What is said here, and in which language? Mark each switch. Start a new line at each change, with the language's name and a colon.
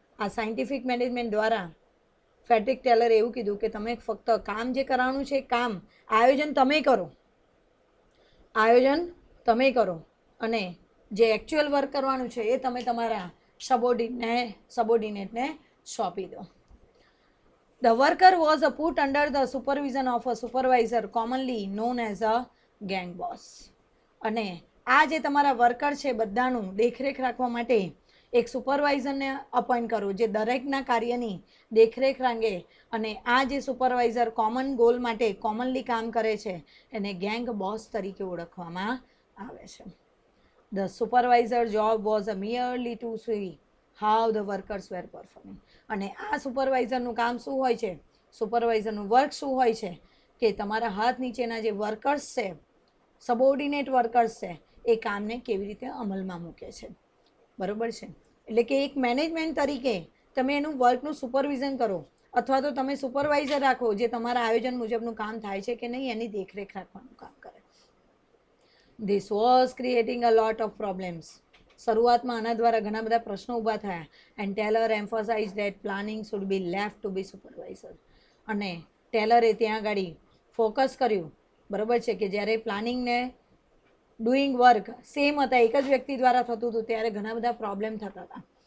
Gujarati: આ scientific management દ્વારા Frederick ટેલરે એવું કીધું કે તમે ફક્ત કામ જે કરવાનું છે કામ આયોજન તમે કરો, આયોજન તમે કરો અને જે એકચ્યુઅલ વર્ક કરવાનું છે એ તમે તમારા સબોર્ડિનેટને સોંપી દો.
English: The worker was put under the supervision of a supervisor commonly known as a gang boss.
Gujarati: અને આ જે તમારા વર્કર છે બધાનું દેખરેખ રાખવા માટે એક સુપરવાઇઝરને અપોઇન્ટ કરો જે દરેકના કાર્યની દેખરેખ રાખે અને આ જે સુપરવાઇઝર કોમન ગોલ માટે કોમનલી કામ કરે છે એને ગેંગ બોસ તરીકે ઓળખવામાં આવે છે.
English: The supervisor job was merely to see how the workers were performing.
Gujarati: અને આ સુપરવાઇઝરનું કામ શું હોય છે, સુપરવાઇઝરનું વર્ક શું હોય છે કે તમારા હાથ નીચેના જે વર્કર્સ છે, સબોર્ડિનેટ વર્કર્સ છે, એ કામને કેવી રીતે અમલમાં મૂકે છે. બરાબર છે. એટલે કે એક મેનેજમેન્ટ તરીકે તમે એનું વર્કનું સુપરવિઝન કરો અથવા તો તમે સુપરવાઇઝર રાખો જે તમારા આયોજન મુજબનું કામ થાય છે કે નહીં એની દેખરેખ રાખવાનું કામ કરે.
English: This was creating a lot of problems.
Gujarati: શરૂઆતમાં આના દ્વારા ઘણા બધા પ્રશ્નો ઊભા થયા
English: And Taylor emphasize that planning should be left to be supervisor.
Gujarati: અને ટેલરે ત્યાં આગળ ફોકસ કર્યું, બરાબર છે, કે જ્યારે પ્લાનિંગને ડુઈંગ વર્ક સેમ હતા, એક જ વ્યક્તિ દ્વારા થતું હતું ત્યારે ઘણા બધા પ્રોબ્લેમ થતા હતા.